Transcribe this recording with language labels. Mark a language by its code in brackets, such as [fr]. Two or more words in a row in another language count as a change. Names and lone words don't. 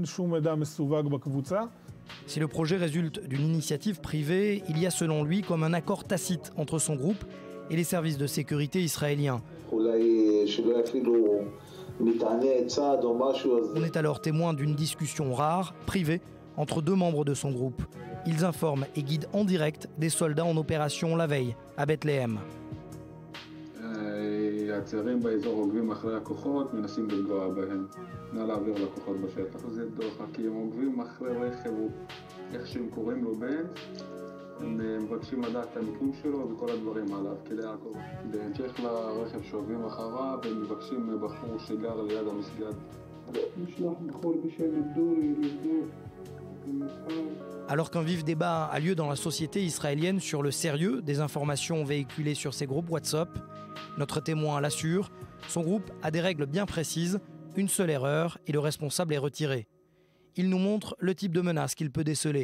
[fr] Si le projet résulte d'une initiative privée, il y a selon lui comme un accord tacite entre son groupe et les services de sécurité israéliens. On est alors témoin d'une discussion rare, privée, entre 2 membres de son groupe. Ils informent et guident en direct des soldats en opération la veille, à Bethléem. [he] הצעירים באזור עוקבים אחרי הכוחות, מנסים לפגוע בהם. נא להעביר לכוחות בשטח. זה דוחה, כי הם עוקבים אחרי רכב, איך שהם קוראים לו בן, הם מבקשים לדעת את המיקום שלו וכל הדברים עליו, כדי לעקוב. בהמשך לרכב שעוקבים אחריו, הם מבקשים בחור שגר ליד המסגד. נשלח בחור בשם אבדורי לבדוק. [fr] Alors qu'un vif débat a lieu dans la société israélienne sur le sérieux des informations véhiculées sur ces groupes WhatsApp, notre témoin l'assure, son groupe a des règles bien précises, une seule erreur et le responsable est retiré. Il nous montre le type de menace qu'il peut déceler.